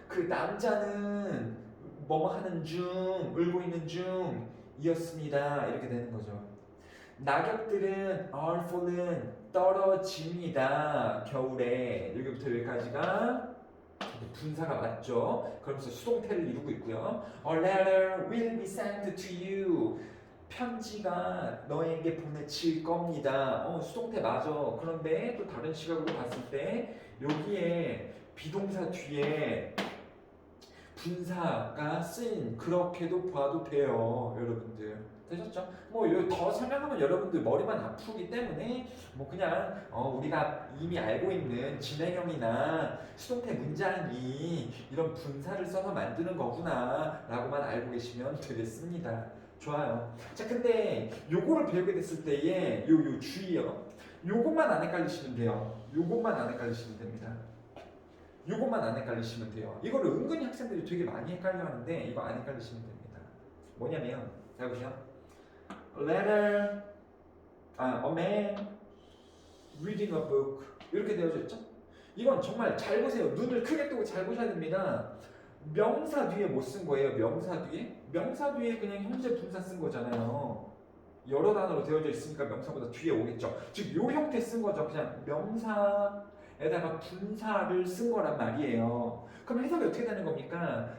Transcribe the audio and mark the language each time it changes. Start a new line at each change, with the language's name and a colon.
Korean: 그 남자는 뭐뭐 하는 중, 울고 있는 중이었습니다. 이렇게 되는 거죠. 낙엽들은
English: are fallen
Korean: 떨어집니다. 겨울에 여기부터 여기까지가 분사가 맞죠. 그러면서 수동태를 이루고 있고요.
English: A letter will be sent to you.
Korean: 편지가 너에게 보내질 겁니다. 수동태 맞아. 그런데 또 다른 시각으로 봤을 때 여기에 비동사 뒤에 분사가 쓰인 그렇게도 봐도 돼요, 여러분들. 되셨죠? 뭐 더 설명하면 여러분들 머리만 아프기 때문에 뭐 그냥 우리가 이미 알고 있는 진행형이나 수동태 문장이 이런 분사를 써서 만드는 거구나 라고만 알고 계시면 되겠습니다. 좋아요. 자, 근데 요거를 배우게 됐을 때에 요 주의요. 요것만 안 헷갈리시면 돼요. 요것만 안 헷갈리시면 됩니다. 요것만 안 헷갈리시면 돼요. 이거를 은근히 학생들이 되게 많이 헷갈려 하는데 이거 안 헷갈리시면 됩니다. 뭐냐면 자 보세요.
English: A letter, a man reading a book
Korean: 이렇게 되어져 있죠? 이건 정말 잘 보세요. 눈을 크게 뜨고 잘 보셔야 됩니다. 명사 뒤에 뭐 쓴 거예요? 명사 뒤에? 명사 뒤에 그냥 현재 분사 쓴 거잖아요. 여러 단어로 되어져 있으니까 명사보다 뒤에 오겠죠. 즉 요 형태 쓴 거죠. 그냥 명사 에다가 분사를 쓴 거란 말이에요. 그럼 해석이 어떻게 되는 겁니까?